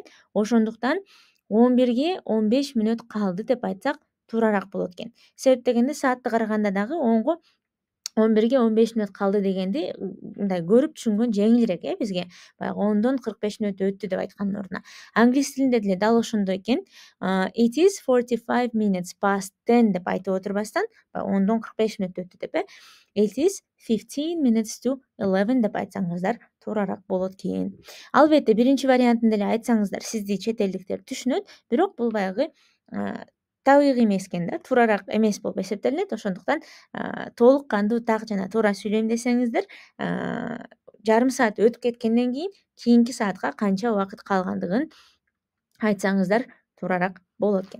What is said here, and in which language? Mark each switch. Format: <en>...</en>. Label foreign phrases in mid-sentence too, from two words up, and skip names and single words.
<ky>Ошондуктан 11ге 15 мүнөт калды деп айтсак туурараак болот экен. Себеп дегенде, саатты караганда дагы 11ге 15 мүнөт калды дегенди мындай көрүп түшүнгөн жеңилирээк бизге. Баягы 10дон 45 мүнөт өттү деп айткандын ордуна. Англис тилинде деле дал ошондой экен.</ky> <en>It is 45 minutes past 10</en> <ky>деп айтып отурбастан, 10дон 45 мүнөт өттү деп.</ky> <en>It is 15 minutes to 11</en> <ky>деп айтсаңыздар туурараак болот экен. Албетте, биринчи вариантын деле айтсаңыздар сизди чет элдиктер түшүнөт, бирок бул баягы табигый эмес экен да, туурараак эмес болуп эсептелинет. Ошондуктан толук кандуу так жана туура сүйлөйм десеңиздер, жарым саат өтүп кеткенден кийин кийинки саатка канча убакыт калгандыгын айтсаңыздар туурараак болот экен.</ky>